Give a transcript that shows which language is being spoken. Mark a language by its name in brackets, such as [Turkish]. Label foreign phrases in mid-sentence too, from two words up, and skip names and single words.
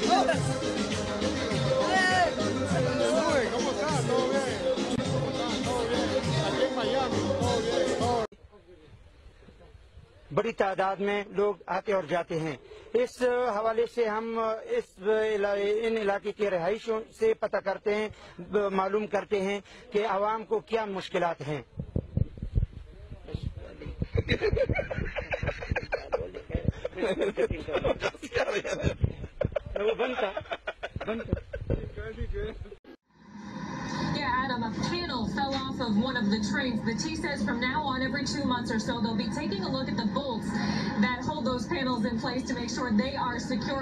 [Spanish] ¿Cómo estás? ¿Todo bien? ¿Todo bien? Aquí en Miami, todo bien. [Urdu] بڑی تعداد میں لوگ آتے اور جاتے ہیں. اس حوالے سے ہم ان علاقے کے رہائشیوں سے پتا کرتے ہیں، معلوم کرتے ہیں کہ عوام کو کیا مشکلات ہیں. [English] Yeah, Adam, a panel fell off of one of the trains. The T says from now on, every 2 months or so, they'll be taking a look at the bolts that hold those panels in place to make sure they are secure.